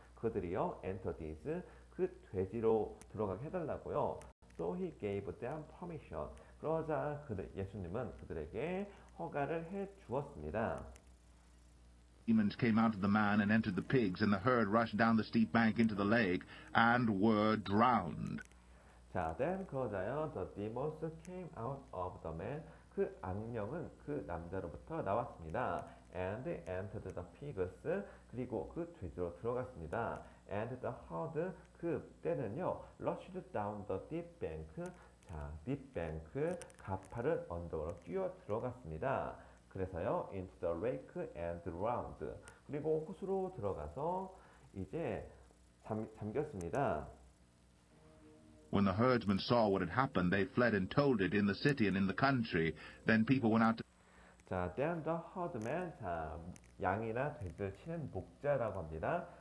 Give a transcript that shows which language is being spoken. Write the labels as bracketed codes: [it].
[ko] 그들이요, [en] enter these, [ko] 그 돼지로 들어가게 해달라고요. [en] So he gave them permission. [ko] 그러자 예수님은 그들에게 허가를 해 주었습니다. [en] demons came out of the man and entered the pigs, and the herd rushed down the steep bank into the lake and were drowned. 자, then [ko] 그러자요, [en] the demons came out of the man. [ko] 그 악령은 그 남자로부터 나왔습니다. [en] And entered the pigs. [ko] 그리고 그 돼지로 들어갔습니다. [en] And the herd. [ko] 그 때는요, [en] rushed down the deep bank. 자, deep bank. [ko] 가파른 언덕으로 뛰어 들어갔습니다. 그래서요, [en] into the lake and drowned. [ko] 그리고 호수로 들어가서 이제 잠겼습니다. [en] When the herdsmen saw what had happened, they fled and told it in the city and in the country. Then people went out to [ko] 자, [en] then the herdman, [ko] 자, 양이나 돼지를 치는 목자라고 합니다.